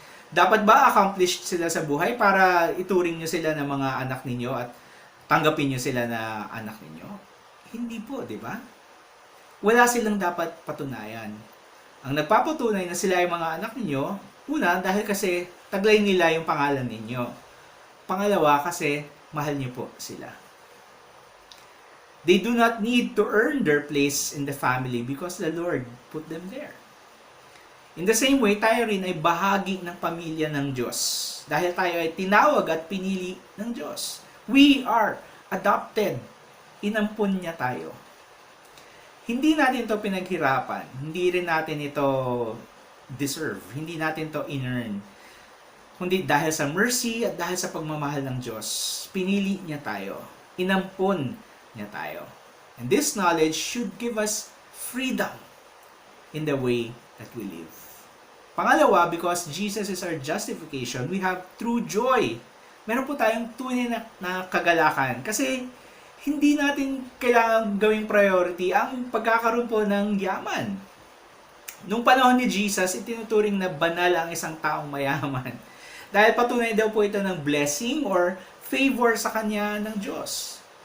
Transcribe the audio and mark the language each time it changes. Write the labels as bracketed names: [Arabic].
[Filipino] Dapat ba accomplished sila sa buhay para ituring nyo sila na mga anak ninyo at tanggapin nyo sila na anak ninyo? Hindi po, di ba? Wala silang dapat patunayan. Ang nagpapatunay na sila ay mga anak ninyo, una, dahil kasi taglay nila yung pangalan ninyo. Pangalawa, kasi mahal niyo po sila. [English] They do not need to earn their place in the family because the Lord put them there. In the same way, [Filipino] tayo rin ay bahagi ng pamilya ng Diyos. Dahil tayo ay tinawag at pinili ng Diyos. [English] We are adopted. [Filipino] Inampun niya tayo. Hindi natin to pinaghirapan. Hindi rin natin ito deserve. Hindi natin to in-earn. Kundi dahil sa mercy at dahil sa pagmamahal ng Diyos, pinili niya tayo. Inampun niya tayo. [English] And this knowledge should give us freedom in the way that we live. Pangalawa, because Jesus is our justification, we have true joy. [Filipino] Meron po tayong tunay na kagalakan. Kasi hindi natin kailangan gawing priority ang pagkakaroon po ng yaman. Nung panahon ni Jesus, itinuturing na banal ang isang taong mayaman. Dahil patunay daw po ito ng blessing or favor sa kanya ng Diyos.